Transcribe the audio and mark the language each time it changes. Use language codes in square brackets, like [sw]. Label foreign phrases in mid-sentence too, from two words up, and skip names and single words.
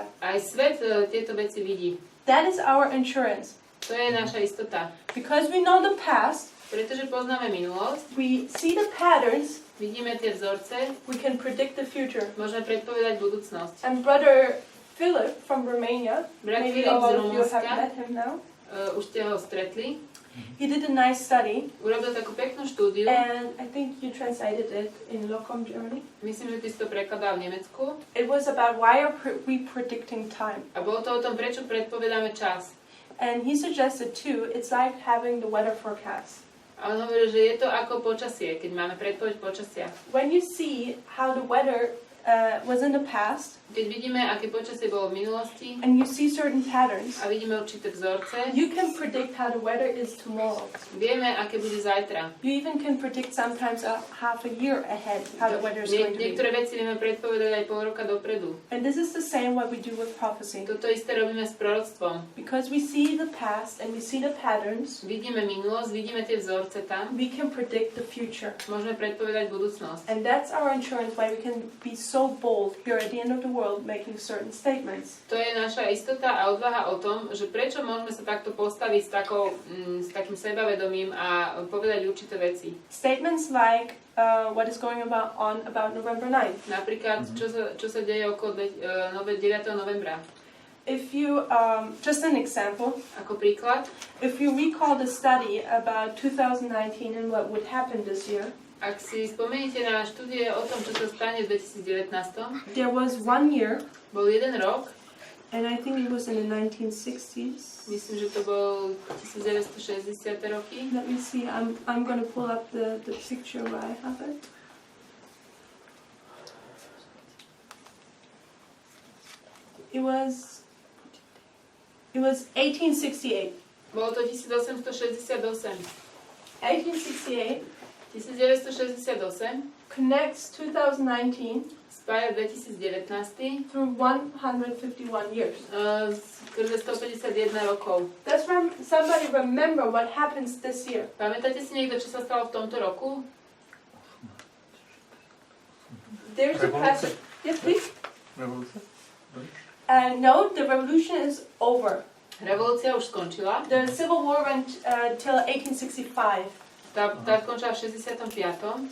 [sk] Aj svet tieto veci vidí. [en] That is our insurance. [sk] To je naša istota. [en] Because we know the past, [sk] Pretože poznáme minulosť, [en] we see the patterns, [sk] vidíme tie vzorce, [en] we can predict the future. [sk] môžeme predpovedať budúcnosť. [en] And Brother Philip from Romania, [sk] Brat [en] maybe [sk] Filip [en] a [sk] z [en] lot of you have [sk] Rumunska, [en] met him now. [sk] už ste ho stretli, [en] He did a nice study, [sk] urobil takú peknú štúdiu, [en] and I think you translated it in Locum, Germany. [sk] myslím, že ty si to prekladal v Nemecku, [en] It was about why are we predicting time. [sk] a bolo to o tom, prečo predpovedáme čas. [en] And he suggested too, it's like having the weather forecast. [sk] A on hovorí, že je to ako počasie, keď máme predpoveď počasia. [en] When you see how the weather was in the past, [sk] Keď vidíme, aké počasie bolo v minulosti [en] and you see certain patterns, [sk] a vidíme určité vzorce, [en] you can predict how the weather is tomorrow. [sk] vieme, aké bude zajtra. [en] You even can predict sometimes a half a year ahead how the weather is going to be. [sk] Niektoré veci vieme predpovedať aj pol roka dopredu. [en] And this is the same what we do with prophecy. [sk] Toto isté robíme s proroctvom. [en] Because we see the past and we see the patterns, [sk] Vidíme minulosť, vidíme tie vzorce tam, [en] we can predict the future. [sk] môžeme predpovedať budúcnosť. [en] And that's our insurance why we can be so bold here at the end of the world making certain statements. [sk] To je naša istota a odvaha o tom, že prečo môžeme sa takto postaviť s takým sebavedomím a povedať určité veci. [en] Statements like what is going on about November 9th. [sk] Napríklad, čo sa deje okolo 9. novembra. [en] If you, just an example, [sk] Ako príklad, [en] if you recall the study about 2019 and what would happen this year, [sk] ak si spomeniete na štúdie o tom, čo sa stane v 2019, [en] there was 1 year, [sk] bol jeden rok, [en] and I think it was in the 1960s. [sk] myslím, že to bol 1960. roky. [en] Let me see, I'm going to pull up the picture where I have it. It was 1868. [sk] Bolo to 1868. 1868 1968 [en] connects 2019 [sk] spája 2019 [en] through 151 years. [sk] Skrze 151 rokov. [en] Does somebody remember what happens this year? [sk] Pamätáte si niekto, čo sa stalo v tomto roku? [en] There's a Revolution. Yes, please. [sk] Revolúcia? [en] No, the revolution is over. [sk] Revolúcia už skončila. [en] The Civil War went till 1865. [sk] Tá skončila v 65.